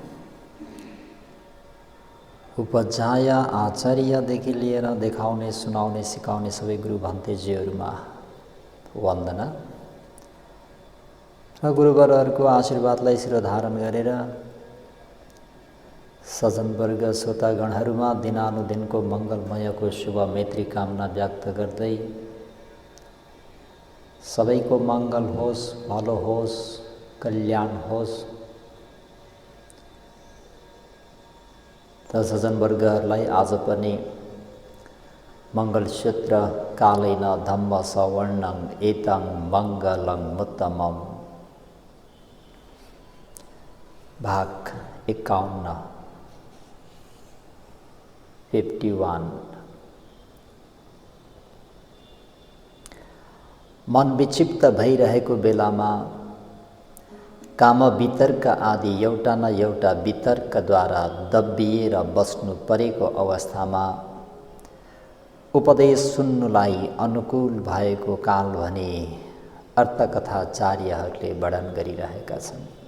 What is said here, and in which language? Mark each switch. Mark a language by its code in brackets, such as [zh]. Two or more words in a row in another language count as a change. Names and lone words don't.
[ne] उपजाय आचार्यदेखि लिएर देखाउने, सुनाउने, सिकाउने सबै गुरु भन्तेजीहरूमा वन्दना र गुरुवरहरूको आशीर्वादलाई शिरोधारण गरेर सज्जनवर्ग श्रोतागणहरूमा दिनानुदिनको मङ्गलमयको शुभ मैत्री कामना व्यक्त गर्दै सबैको मङ्गल होस्, भलो होस्, कल्याण होस्। त सज्जनवर्गहरूलाई आज पनि मङ्गलसूत्र [pi] कालेन धम्म सवर्णं एतं मङ्गलं उत्तमम् [ne] भाग 51 51। मन विक्षिप्त भइरहेको बेलामा काम वितर्क आदि एउटा न एउटा वितर्कद्वारा दब्बिएर बस्नु परेको अवस्थामा उपदेश सुन्नुलाई अनुकूल भएको काल भने अर्थकथाचार्यहरूले वर्णन गरिरहेका छन्।